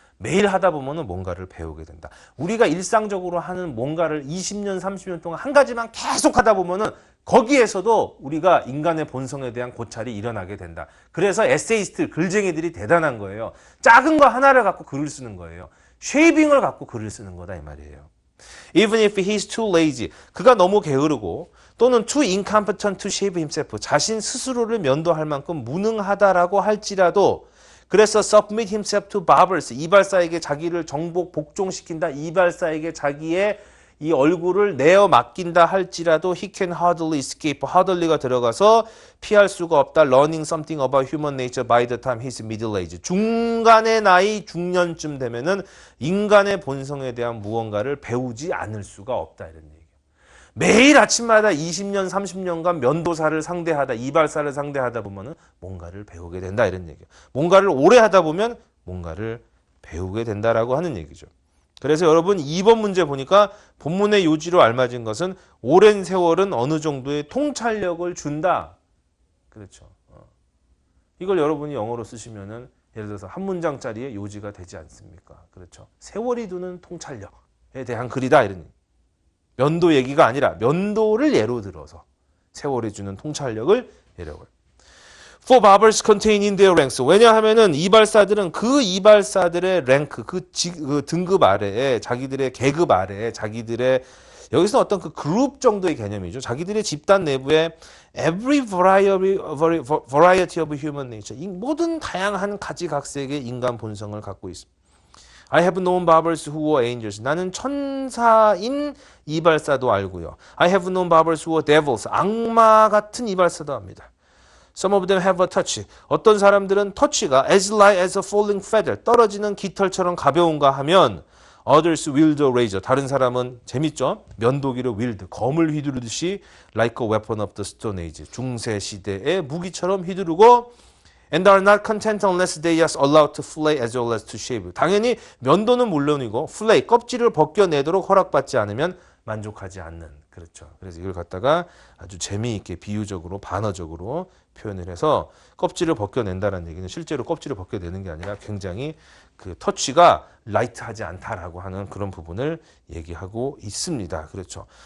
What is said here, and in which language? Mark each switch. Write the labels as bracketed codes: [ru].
[ko] 매일 하다 보면은 뭔가를 배우게 된다. 우리가 일상적으로 하는 뭔가를 20년, 30년 동안 한 가지만 계속 하다 보면은 거기에서도 우리가 인간의 본성에 대한 고찰이 일어나게 된다. 그래서 에세이스트, 글쟁이들이 대단한 거예요. 작은 거 하나를 갖고 글을 쓰는 거예요. 쉐이빙을 갖고 글을 쓰는 거다 이 말이에요. [en] Even if he's too lazy. [ko] 그가 너무 게으르고 또는 [en] too incompetent to shave himself. [ko] 자신 스스로를 면도할 만큼 무능하다라고 할지라도 그래서 [en] submit himself to barbers. [ko] 이발사에게 자기를 정복 복종시킨다. 이발사에게 자기의 이 얼굴을 내어 맡긴다 할지라도 [en] he can hardly escape. [ko] hardly가 들어가서 피할 수가 없다. [en] learning something about human nature by the time he's middle age. [ko] 중간의 나이 중년쯤 되면은 인간의 본성에 대한 무언가를 배우지 않을 수가 없다. 이런 얘기예요. 매일 아침마다 20년, 30년간 면도사를 상대하다, 이발사를 상대하다 보면은 뭔가를 배우게 된다. 이런 얘기예요. 뭔가를 오래 하다 보면 뭔가를 배우게 된다라고 하는 얘기죠. 그래서 여러분 2번 문제 보니까 본문의 요지로 알맞은 것은 오랜 세월은 어느 정도의 통찰력을 준다. 그렇죠. 이걸 여러분이 영어로 쓰시면은 예를 들어서 한 문장짜리의 요지가 되지 않습니까? 그렇죠. 세월이 두는 통찰력에 대한 글이다. 이런 얘기. 면도 얘기가 아니라 면도를 예로 들어서 세월이 주는 통찰력을 예로. [en] For barbers contained in their ranks. [ko] 왜냐하면은 이발사들은 그 이발사들의 랭크, 그 등급 아래에 자기들의 계급 아래에 자기들의 여기서 어떤 그 그룹 정도의 개념이죠. 자기들의 집단 내부에 [en] every variety of human nature. [ko] 이 모든 다양한 가지각색의 인간 본성을 갖고 있습니다. [en] I have known barbers who were angels. [ko] 나는 천사인 이발사도 알고요. [en] I have known barbers who were devils. [ko] 악마 같은 이발사도 합니다. [en] Some of them have a touch. [ko] 어떤 사람들은 터치가 [en] as light as a falling feather. [ko] 떨어지는 깃털처럼 가벼운가 하면 [en] others wield a razor. [ko] 다른 사람은 재밌죠? 면도기를 wield. 검을 휘두르듯이 [en] like a weapon of the stone age. [ko] 중세 시대의 무기처럼 휘두르고 [en] and are not content unless they are allowed to flay as well as to shave. [ko] 당연히 면도는 물론이고 flay, 껍질을 벗겨내도록 허락받지 않으면 만족하지 않는. 그렇죠. 그래서 이걸 갖다가 아주 재미있게 비유적으로 반어적으로 표현을 해서 껍질을 벗겨낸다는 얘기는 실제로 껍질을 벗겨내는 게 아니라 굉장히 그 터치가 라이트하지 않다라고 하는 그런 부분을 얘기하고 있습니다. 그렇죠.